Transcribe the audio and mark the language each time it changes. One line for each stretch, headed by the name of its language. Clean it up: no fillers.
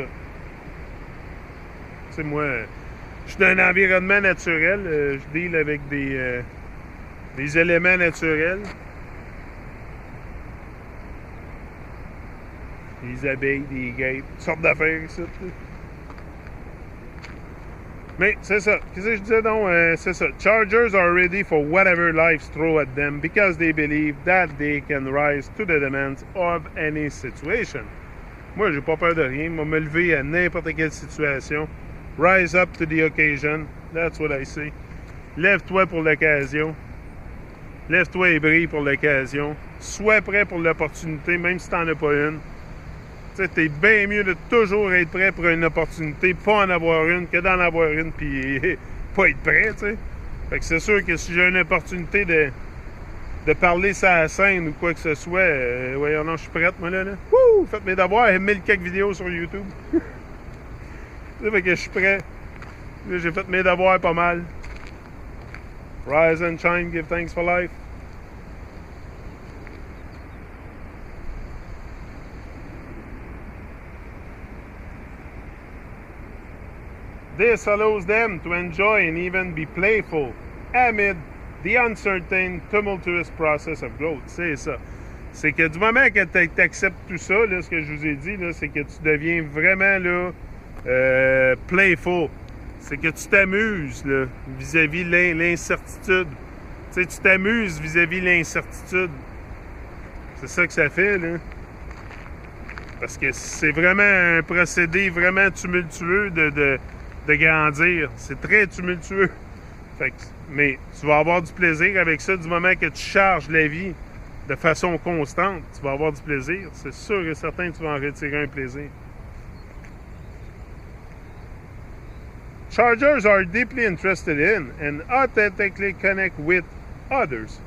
French: Tu sais, moi, je suis dans un environnement naturel. Je deal avec des éléments naturels. Des abeilles, des guêpes, toutes sortes d'affaires ici. Mais c'est ça. Qu'est-ce que je disais donc? C'est ça.
English: Chargers are ready for whatever life throws at them because they believe that they can rise to the demands of any situation.
French: Moi, j'ai pas peur de rien. Moi, me lever à n'importe quelle situation.
English: Rise up to the occasion. That's what I say.
French: Lève-toi pour l'occasion. Lève-toi et brille pour l'occasion. Sois prêt pour l'opportunité, même si t'en as pas une. Tu sais, t'es bien mieux de toujours être prêt pour une opportunité, pas en avoir une, que d'en avoir une, puis pas être prêt, tu sais. Fait que c'est sûr que si j'ai une opportunité de parler sur la scène ou quoi que ce soit, voyons, non, je suis prête, moi, là. Wouh! Faites mes devoirs, 1000 quelques vidéos sur YouTube. Fait que je suis prêt. Là, j'ai fait mes devoirs pas mal.
English: Rise and shine, give thanks for life. This allows them to enjoy and even be playful amid the uncertain, tumultuous process of growth.
French: C'est ça. C'est que du moment que tu acceptes tout ça, là, ce que je vous ai dit, là, c'est que tu deviens vraiment là, playful. C'est que tu t'amuses là, vis-à-vis l'incertitude. Tu sais, tu t'amuses vis-à-vis l'incertitude. C'est ça que ça fait, là. Parce que c'est vraiment un procédé vraiment tumultueux de grandir. C'est très tumultueux. Fait que, mais tu vas avoir du plaisir avec ça du moment que tu charges la vie de façon constante. Tu vas avoir du plaisir. C'est sûr et certain que tu vas en retirer un plaisir.
English: Chargers are deeply interested in and authentically connect with others.